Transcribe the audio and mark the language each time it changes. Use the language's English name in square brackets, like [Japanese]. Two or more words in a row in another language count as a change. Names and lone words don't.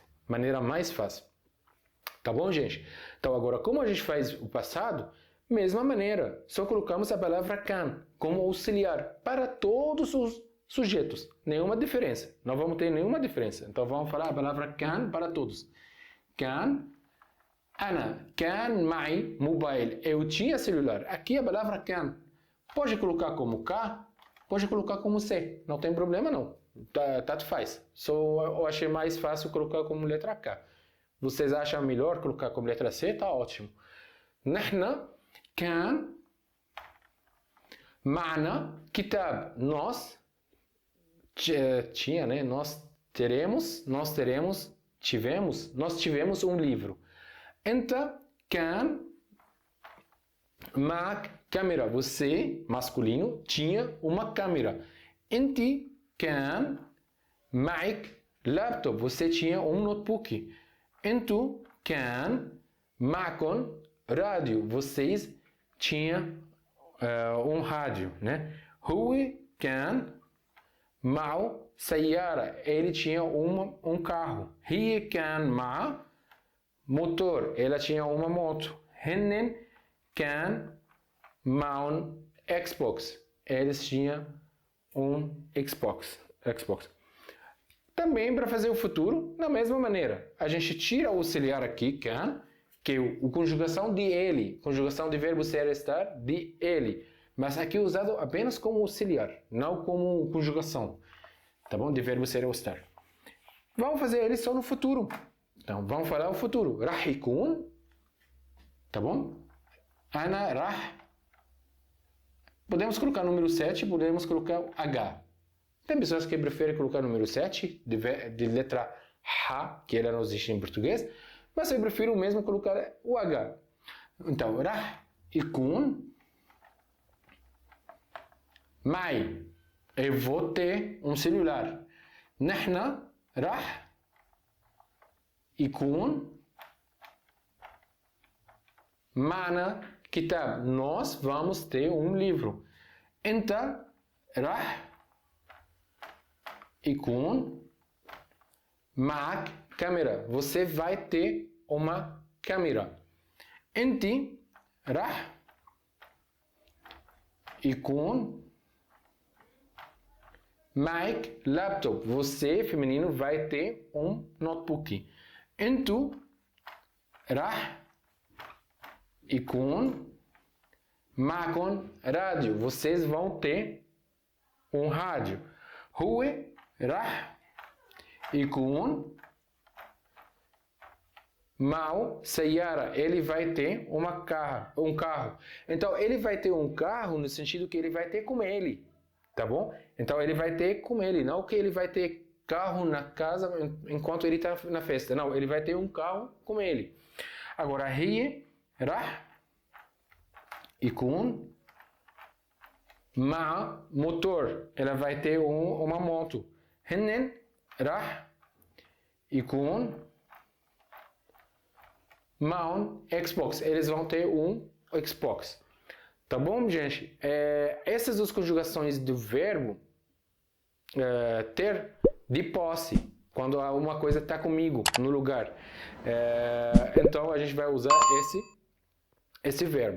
[Portuguese] Maneira mais fácil. Tá bom, gente? Então, agora, como a gente faz o passado? Mesma maneira. Só colocamos a palavra can como auxiliar para todos os sujeitos. Nenhuma diferença. Não vamos ter nenhuma diferença. Então, vamos falar a palavra can para todos. [Arabic] كان، أنا، كان معي mobile. [Portuguese] Eu tinha celular. Aqui a palavra can. Pode colocar como K, pode colocar como C, não tem problema não, tanto faz. Só eu achei mais fácil colocar como letra K. Vocês acham melhor colocar como letra C? Tá ótimo. [Arabic] نحن كان معنا كتاب. [Portuguese] Nós tinha, né? Nós tivemos um livro. [Arabic] أنت كان معك [Portuguese] câmera, você, masculino, tinha uma câmera. [Arabic] أنت كان معك لابتوب. [Portuguese] Você tinha notebook. [Arabic] أنتوا كان معكم rádio. [Portuguese] Vocês tinham rádio, né? [Arabic] هو كان معه سيارة. [Portuguese] Ele tinha carro. [Arabic] هي كان معه motor. [Portuguese] Ela tinha uma moto. [Arabic] هن كان معهم Xbox. [Portuguese] Eles tinham Xbox. Também para fazer o futuro, da mesma maneira. A gente tira o auxiliar aqui, can, que é a conjugação de ele. Conjugação de verbo ser e estar, de ele. Mas aqui é usado apenas como auxiliar, não como conjugação. Tá bom? De verbo ser ou estar. Vamos fazer ele só no futuro. Então, vamos falar o futuro. [Arabic] راح يكون. [Portuguese] Tá bom? [Arabic] أنا راح. [Portuguese] Podemos colocar número 7, podemos colocar H. Tem pessoas que preferem colocar número 7, de letra H, que ela não existe em português, mas eu prefiro mesmo colocar o H. Então, [Arabic] راح يكون معي. [Portuguese] Eu vou ter celular. [Arabic] نحن راح يكون معنا كتاب. [Portuguese] Nós vamos ter livro. [Arabic] أنت راح يكون معك câmera. [Portuguese] Você vai ter uma câmera. [Arabic] أنت راح يكون معك laptop. [Portuguese] Você, feminino, vai ter notebook. [Arabic] أنتوا راح يكون معكم rádio. [Portuguese] Vocês vão ter rádio. [Arabic] هو راح يكون معه سيارة. [Portuguese] Ele vai ter carro. Então, ele vai ter carro no sentido que ele vai ter com ele. Tá bom? Então, ele vai ter com ele. Não que ele vai ter carro na casa enquanto ele está na festa. Não, ele vai ter carro com ele. Agora, [Arabic] هي راح يكون مع motor. [Portuguese] Ela vai ter uma moto. [Arabic] هن راح يكون معهم Xbox. [Portuguese] Eles vão ter Xbox. Tá bom, gente? Essas duas conjugações do verbo ter de posse, quando uma coisa está comigo no lugar. Então a gente vai usar esse verbo.